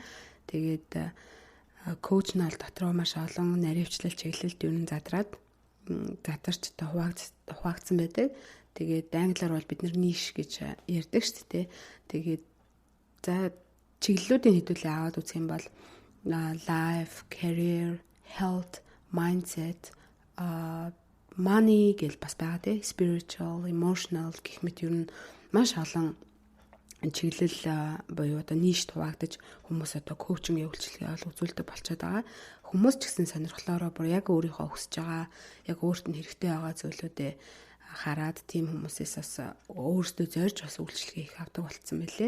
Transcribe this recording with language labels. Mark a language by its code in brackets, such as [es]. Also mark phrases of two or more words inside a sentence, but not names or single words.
[mn] Тэгээд коуч нь бол дотроо маш олон наривчлал чиглэлд ер нь задраад задарч та хуваагдсан байдаг. Тэгээд англиар бол бид нар ниш гэж ярьдаг шүү дээ. Тэгээд за чиглэлүүдийн хэдүүлээ аваад үзэх юм бол [en] life, career, health, mindset, money [mn] гэл бас байгаа тий, [en] spiritual, emotional [mn] гэх мэт ер нь маш олон чиглэл буюу одоо ниш хуваагдаж хүмүүс одоо коучинг явуулчлага үзүүлдэг болчиход байгаа. Хүмүүс ч гэсэн сонирхлоороо бүр яг өөрийнхөө хүсэж байгаа, яг өөрт нь хэрэгтэй байгаа зүйлүүдээ хараад тийм хүмүүсээс бас өөртөө зорж бас үйлчлэгээ их авдаг болцсон мөлий.